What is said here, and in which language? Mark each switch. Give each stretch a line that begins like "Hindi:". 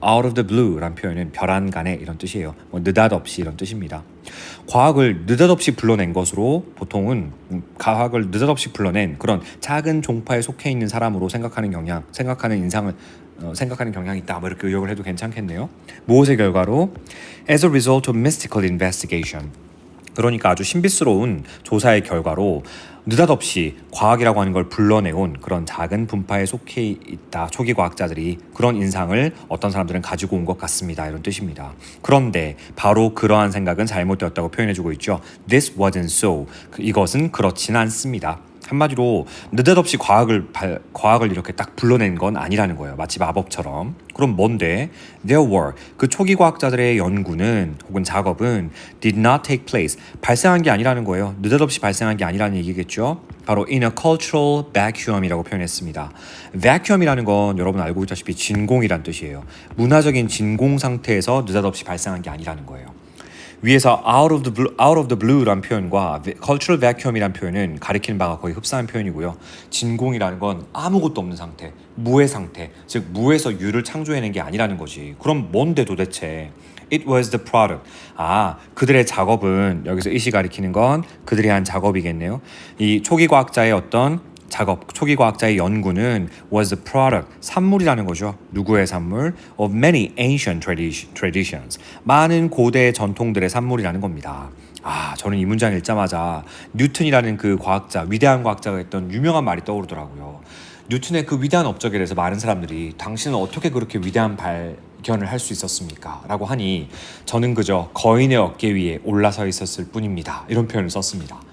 English: out of the blue
Korean: 라는 표현은 별안간에 이런 뜻이에요. 느닷없이 이런 뜻입니다. 과학을 느닷없이 불러낸 것으로 보통은 과학을 느닷없이 불러낸 그런 작은 종파에 속해 있는 사람으로 생각하는 경향이 있다. 뭐 이렇게 의역을 해도 괜찮겠네요. 무엇의 결과로?
English: As a result of mystical investigation.
Korean: 그러니까 아주 신비스러운 조사의 결과로 느닷없이 과학이라고 하는 걸 불러내온 그런 작은 분파에 속해 있다. 초기 과학자들이 그런 인상을 어떤 사람들은 가지고 온 것 같습니다. 이런 뜻입니다. 그런데 바로 그러한 생각은 잘못되었다고 표현해주고 있죠.
English: This wasn't so.
Korean: 이것은 그렇지는 않습니다. 한마디로 느닷없이 과학을 이렇게 딱 불러낸 건 아니라는 거예요. 마치 마법처럼. 그럼 뭔데?
English: There were,
Korean: 그 초기 과학자들의 연구는 혹은 작업은
English: did not take place,
Korean: 발생한 게 아니라는 거예요. 느닷없이 발생한 게 아니라는 얘기겠죠. 바로
English: in a cultural vacuum
Korean: 이라고 표현했습니다. vacuum이라는 건 여러분 알고 있다시피 진공이란 뜻이에요. 문화적인 진공 상태에서 느닷없이 발생한 게 아니라는 거예요. 위에서
English: out of the blue
Korean: 란 표현과
English: cultural vacuum
Korean: 이란 표현은 가리키는 바가 거의 흡사한 표현이고요. 진공이라는 건 아무것도 없는 상태, 무의 상태, 즉 무에서 유를 창조해낸 게 아니라는 거지. 그럼 뭔데 도대체?
English: It was the product.
Korean: 아, 그들의 작업은 여기서 it이 가리키는 건 그들이 한 작업이겠네요. 이 초기 과학자의 어떤 작업, 초기 과학자의 연구는
English: was the product,
Korean: 산물이라는 거죠. 누구의 산물?
English: Of many ancient traditions.
Korean: 많은 고대 전통들의 산물이라는 겁니다. 아, 저는 이 문장 읽자마자 뉴턴이라는 그 과학자, 위대한 과학자가 했던 유명한 말이 떠오르더라고요. 뉴턴의 그 위대한 업적에 대해서 많은 사람들이 당신은 어떻게 그렇게 위대한 발견을 할 수 있었습니까? 라고 하니 저는 그저 거인의 어깨 위에 올라서 있었을 뿐입니다. 이런 표현을 썼습니다.